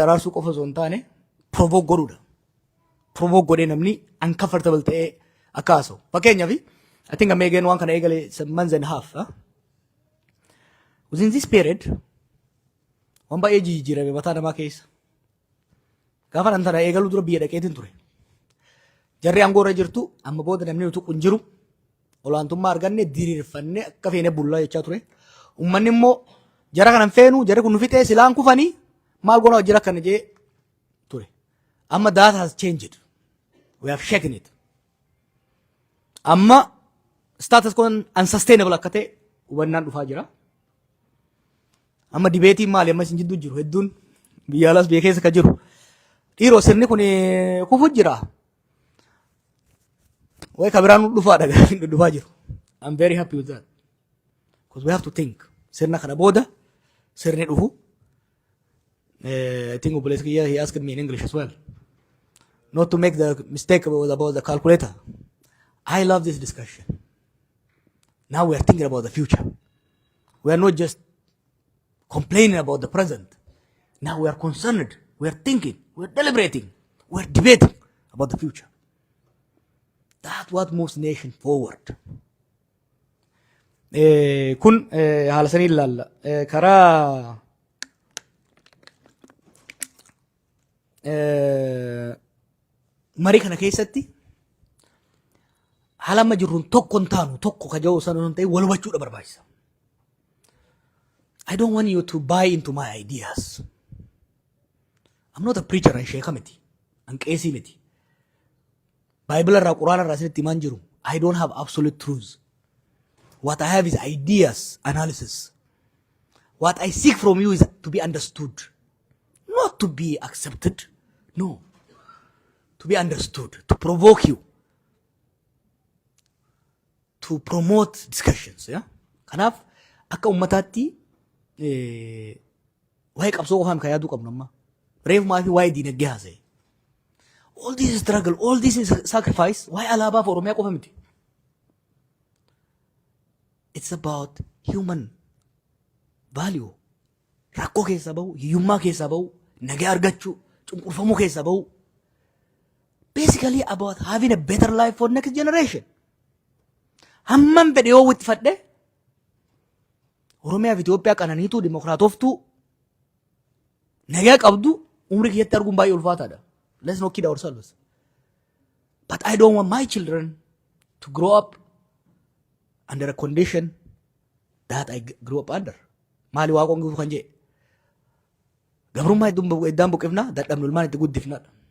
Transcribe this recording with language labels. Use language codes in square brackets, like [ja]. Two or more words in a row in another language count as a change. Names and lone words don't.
[om] araarsuu qofa osoo hin taane provoke godhuudha provoke godhee namni uncomfortable ta'ee akkaaso fakkeenyaaf [en] I think I'm again one [om] kana eegale [en] some months and a half within this period [om] waan baay'ee jijjiirame mataa namaa keessa gaafa nan tana eegaluu dura biyya dhaqeetiin ture jarri aangoo irra jirtu amma booda namni nuti qunjiru olaantummaa arganne diriirfanne akka feene bullaa jechaa ture ummanni immoo jara kanan feenu jarri kun nu fixee silaan kufanii maal goona jira kana jee ture amma [en] that has changed we have shaken it [om] amma [en] status quo unsustainable [om] akka ta'e hubannaan dhufaa jira amma dibeetiin maali amma isin jidduu jiru hedduun biyya alaas biyya keessa ka jiru dhiiroo sirni kun kufu jira way kabiraan dhufaa dhufaa jiru [en] I'm very happy with that because we have to think [om] sirna kana booda sirni dhufu [en] I think he asked me in English as well not to make the mistake about the calculator. I love this discussion. Now we are thinking about the future. We are not just complaining about the present. Now we are concerned. We are thinking. We are deliberating. We are debating about the future. That's what moves nation forward. [om] Kun haala sanii ilaalla. Karaa marii kana keessatti haala amma jirruun tokko hin taanu tokko kaja'uu sana hin ta'e wal hubachuudha barbaachisa. [en] I don't want you to buy into my ideas. I'm not a preacher and [om] sheekha miti. An qeesii miti. Baayibila irraa quraana irraa isinitti himaan jiru. [en] I don't have absolute truths. What I have is ideas, analysis. What I seek from you is to be understood. Not to be accepted. No. To be understood, to provoke you, to promote discussions. Yeah? [om] Kanaaf akka ummataatti waa'ee qabsoo qofaan kan yaaduu qabnu amma. Reefumaa fi waa'ee diinagdee haasa'e. [en] All this struggle, all this sacrifice, [om] waa'ee alaabaa fi Oromiyaa qofa miti. [en] It's about human value. [om] Rakkoo keessa bahu, hiyyummaa keessa bahu, nagaa argachuu, cunqurfamuu keessa bahu. [en] Basically about having a better life for next generation. [om] Hamman fedhe yoo itti fadhe Oromiyaa fi Itoophiyaa qananiituu dimokiraatoftuu nagaa qabdu umrii kiyyatti arguun baay'ee ulfaataadha. [en] Let's not kid ourselves. But I don't want my children to grow up under a condition that I grew up under. [om] Maali waaqoon guutuu kan jee. Gabrummaa iddaan buqifnaa dadhabnu ilmaan itti guddifnaadha.